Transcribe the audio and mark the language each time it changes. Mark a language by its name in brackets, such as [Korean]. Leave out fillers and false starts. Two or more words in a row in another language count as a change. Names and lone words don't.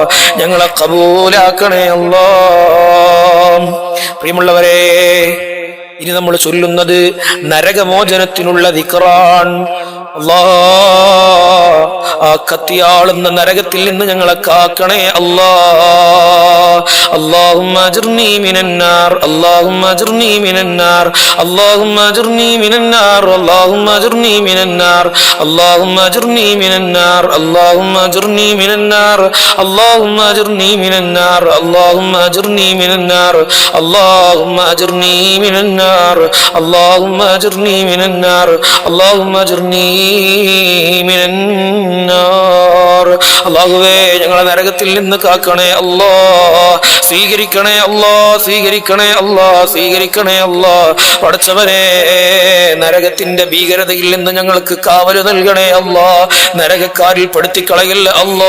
[Malayalam] ഞങ്ങളെ കബൂലാക്കണേ അല്ലാഹ്. പ്രിയമുള്ളവരെ, ഇനി നമ്മൾ ചൊല്ലുന്നത് നരകമോചനത്തിനുള്ള ദിക്റാൻ. അല്ലാഹ്, ആ കത്തിയാളുന്ന നരകത്തിൽ നിന്ന് ഞങ്ങളെ കാക്കണേ അല്ലാഹ്. [Arabic] اللهم اجرني من النار اللهم اجرني من النار اللهم اجرني من النار اللهم اجرني من النار اللهم اجرني من النار اللهم اجرني من النار اللهم اجرني من النار اللهم اجرني من النار اللهم اجرني من النار اللهم اجرني من النار اللهم اجرني من النار. [Malayalam] അല്ലാഹുവേ, ഞങ്ങളെ നരകത്തിൽ നിന്ന് കാക്കണേ അല്ലാ, സ്വീകരിക്കണേ അല്ലാ, സ്വീകരിക്കണേ അല്ലാ, സ്വീകരിക്കണേ അല്ലാ. പടച്ചവനെ, നരകത്തിന്റെ ഭീകരതയിൽ നിന്ന് ഞങ്ങൾക്ക് കാവല് നൽകണേ അല്ലാ, നരകക്കാരിൽ പെടുത്തിക്കളയല്ല അല്ലാ.